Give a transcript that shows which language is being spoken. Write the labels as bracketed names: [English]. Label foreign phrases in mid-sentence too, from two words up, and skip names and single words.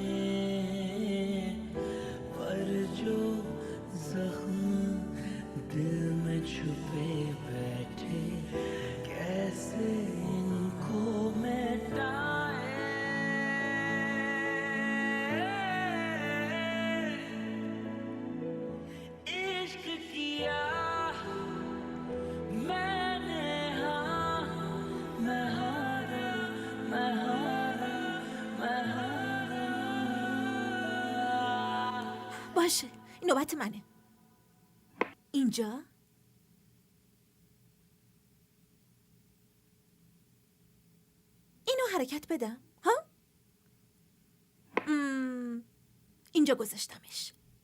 [Hindi] पर जो जख्म दिल में छुपे बैठे कैसे इनको मिटाएं इश्क किया मैंने हाँ मैं हारा मैं हारा मैं हारा [Persian] باشه، این نوبت منه. اینجا اینو حرکت بدم ها؟ اینجا گذاشتمش.